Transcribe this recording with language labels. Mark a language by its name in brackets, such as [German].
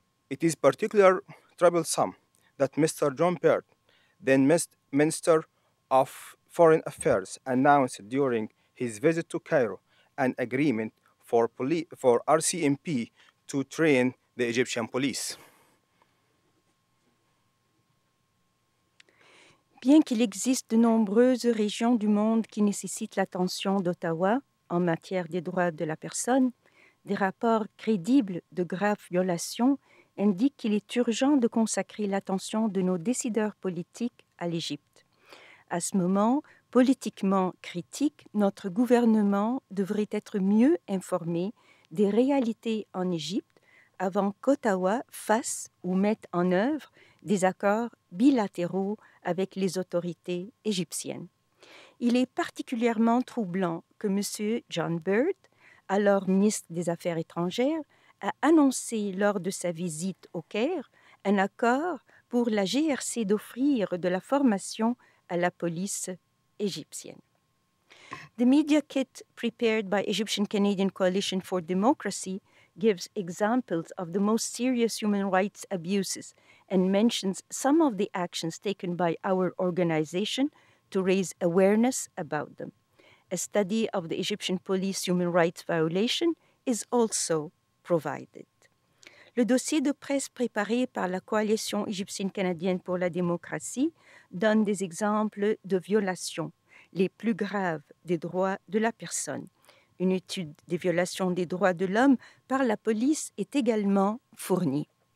[English] It is particularly troublesome that Mr. John Baird, then Minister of Foreign Affairs, announced during his visit to Cairo an agreement for RCMP to train the Egyptian police. [French] Bien qu'il existe de nombreuses régions du monde qui nécessitent l'attention d'Ottawa en matière des droits de la personne, des rapports crédibles de graves violations indiquent qu'il est urgent de consacrer l'attention de nos décideurs politiques à l'Égypte. À ce moment politiquement critique, notre gouvernement devrait être mieux informé des réalités en Égypte avant qu'Ottawa fasse ou mette en œuvre des accords bilatéraux avec les autorités égyptiennes. Il est particulièrement troublant que M. John Baird, alors ministre des Affaires étrangères, a annoncé lors de sa visite au Caire un accord pour la GRC d'offrir de la formation à la police égyptienne. [English] The media kit prepared by Egyptian Canadian Coalition for Democracy gives examples of the most serious human rights abuses and mentions some of the actions taken by our organization to raise awareness about them. A study of the Egyptian police human rights violation is also provided. [French] Le dossier de presse préparé par la Coalition égyptienne canadienne pour la démocratie donne des exemples de violations les plus graves des droits de la personne. Une étude des violations des droits de l'homme par la police est également fournie.